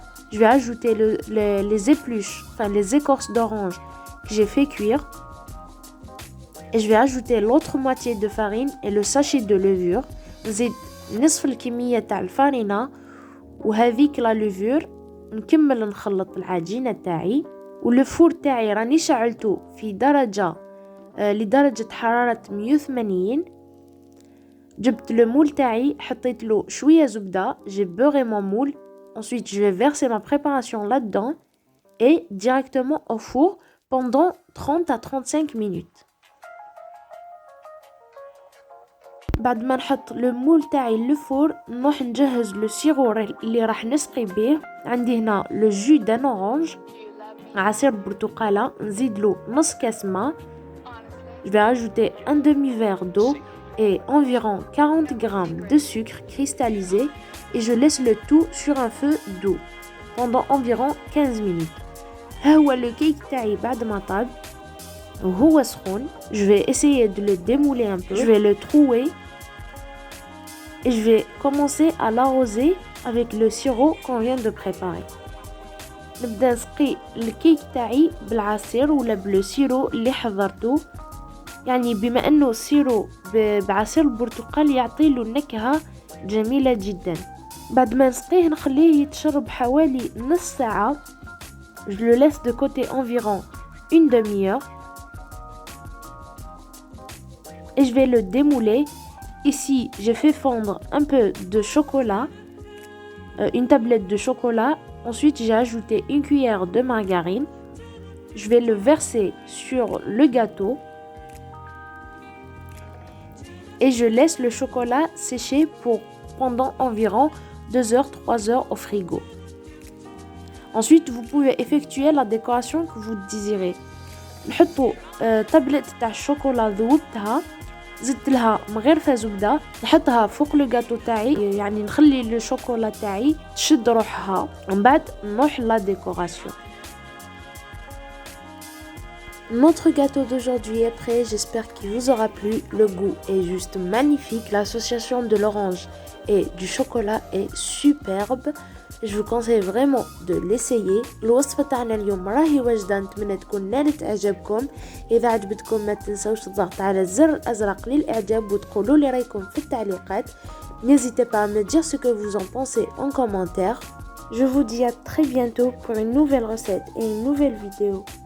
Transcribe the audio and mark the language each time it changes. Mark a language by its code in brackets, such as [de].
[fr] Je vais ajouter les épluches, enfin les écorces d'orange que j'ai fait cuire. Et je vais ajouter l'autre moitié de farine et le sachet de levure. [ar] نزيد نصف الكمية تاع الفرينة وهذيك لا لوفور نكمل نخلط العجينة تاعي. والفور تاعي راني شعلته في لدرجة حرارة 180. جبت le moule تاعي، حطيت له شوية زبدة. [fr] J'ai beurré mon moule. Ensuite, je vais verser ma préparation là-dedans et directement au four pendant 30 à 35 minutes. [ar] بعد ما نحط لو مول تاعي للفور، نروح نجهز لو سيرو اللي راح نسقي به. عندي هنا [fr] لو جو دان اورانج، [ar] عصير برتقاله، نزيد له نص كاس ماء. [fr] Je vais ajouter un demi-verre d'eau et environ 40 grammes de sucre cristallisé et je laisse le tout sur un feu doux pendant environ 15 minutes. [ar] ها هو le cake تاعي بعد ما طاب وهو سخون. [fr] Je vais essayer de le démouler un peu. Je vais le trouer et je vais commencer à l'arroser avec le sirop qu'on vient de préparer. [ar] نبدا نسقي الكيك تاعي بالعصير ولا بالسيرو اللي حضرته. يعني بما انه السيرو بعصير البرتقال يعطي له نكهة جميلة جدا. بعد ما نسقيه نخليه يتشرب حوالي نص ساعة. [fr] Je le laisse de côté environ une demi-heure et je vais le démouler. Ici, j'ai fait fondre un peu de chocolat, une tablette de chocolat. Ensuite, j'ai ajouté une cuillère de margarine. Je vais le verser sur le gâteau et je laisse le chocolat sécher pendant environ 2 heures, 3 heures au frigo. Ensuite, vous pouvez effectuer la décoration que vous désirez. [ar] نحطوا طبلة تاع الشوكولا ذوبتها، زدت لها مغرفة زبدة، نحطها فوق لو غاتو تاعي، يعني نخلي لو شوكولا تاعي تشد روحها، ومن بعد نروح لا ديكوراسيون. [fr] Notre gâteau d'aujourd'hui est prêt, j'espère qu'il vous aura plu. Le goût est juste magnifique, l'association de l'orange et du chocolat est superbe. Je vous conseille vraiment de l'essayer. [ar] الوصفة تاعنا اليوم راهي واجدة، نتمنى تكون نالت اعجابكم. اذا عجبتكم ما تنسوش الضغط على الزر الازرق للاعجاب وتقولوا لي رايكم في التعليقات. [fr] N'hésitez pas à me dire ce que vous en pensez en commentaire. Je vous dis à très bientôt pour une nouvelle recette et une nouvelle vidéo.